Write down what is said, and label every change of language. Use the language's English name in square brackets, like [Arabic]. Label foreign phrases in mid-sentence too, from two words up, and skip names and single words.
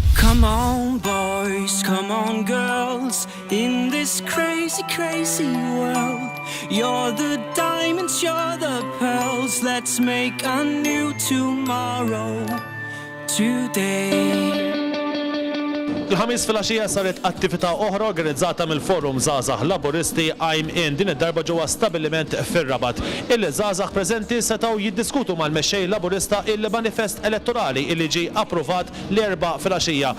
[English] Come on boys, come on girls, in this crazy, crazy world. You're the diamonds, you're the pearls, let's make a new tomorrow today. [Maltese] Il-ħamis fil-għaxija saret attività oħra organizzata mill-Forum Żgħażagħ Laburisti I'm In din id-darba ġewwa stabbiliment fir-Rabat. Il-żgħażagħ preżenti setgħu jiddiskutu mal-mexxej Laburista il-manifest elettorali illi ġie approvat l-erba' fil-għaxija.